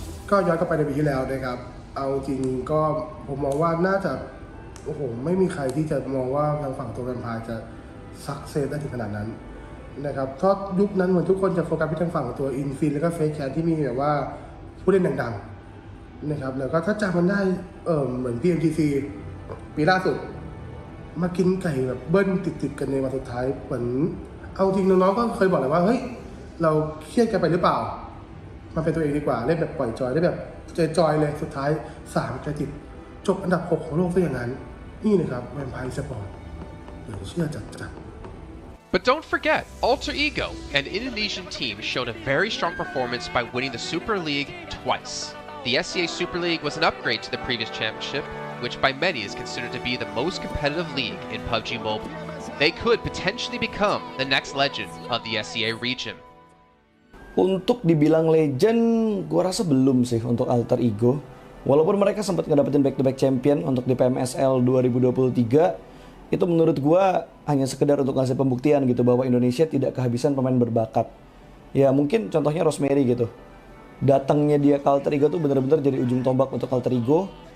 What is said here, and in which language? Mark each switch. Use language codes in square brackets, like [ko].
[th] ก็ย้อนกลับไปในปีที่แล้วนะครับเอาจริงก็ผมมองว่าน่าจะโอ้โหไม่มีใครที่จะมองว่าทางฝั่งตัวแวมไพร์จะซักเซสได้ถึงขนาดนั้นนะครับเพราะยุคนั้นเหมือนทุกคนจะโฟกัสไปทางฝั่งตัวอินฟินแล้วก็เฟซแคนที่มีแบบว่าผู้เล่นดังๆนะครับแล้วก็ถ้าจำมันได้เหมือน PMGC ปีล่าสุดมากินไก่แบบเบิ้ลติดๆกันในวันสุดท้ายเหมือน เอาจริงน้องๆก็เคยบอกเลยว่าเฮ้ยเราเครียดกันไปหรือเปล่ามาเป็นตัวเองดีกว่าเล่นแบบปล่อยจอยได้แบบจอยเลยสุดท้าย3 จะติดจบอันดับ 6 ของโลกซะอย่างนั้นนี่นะครับแวมไพร์สปอร์ตเดี๋ยวเชื่อจัด [en] But don't forget, Alter Ego, an Indonesian team, showed a very strong performance by winning the Super League twice. The SCA Super League was an upgrade to the previous championship, which by many is considered to be the most competitive league in PUBG Mobile. They could potentially become the next legend of the SCA region. [id] Untuk dibilang legend, gue rasa belum sih untuk Alter Ego. Walaupun mereka sempat ngedapetin back-to-back champion untuk di PMSL 2023, itu menurut gue hanya sekedar untuk ngasih pembuktian gitu bahwa Indonesia tidak kehabisan pemain berbakat. Ya mungkin contohnya Rosemary gitu. Datangnya dia ke Alter Ego tuh bener-bener jadi ujung tombak untuk Alter Ego.